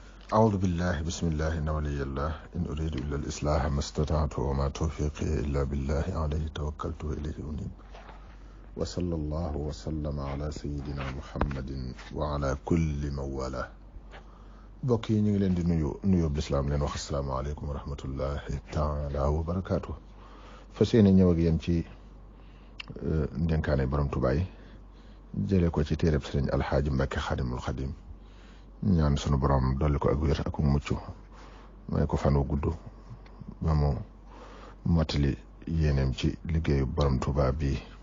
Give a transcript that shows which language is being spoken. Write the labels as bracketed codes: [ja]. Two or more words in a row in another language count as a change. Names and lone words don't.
[ar] أعوذ بالله بسم الله إن ولي الله إن أريد إلا الإصلاح ما استطعت وما توفيقي إلا بالله عليه توكلت وإليه أنيب وصلى الله وسلم على سيدنا محمد وعلى كل من والاه [wo] bokk yi ñu ngi leen di nuyu lislaam leen wax [ar] السلام عليكم ورحمة الله تعالى وبركاته [wo] fas yéene ñëw ak yéen ci ndénkaane borom Tuubaa yi jële ko ci téereb sëriñ alxaaji Mbàkke xaadimul xadim ñaan sunu borom dolli ko ak wér ak mucc may ko fan wu gudd ba mu mottali yéeneem ci liggéeyu borom Tuubaa bi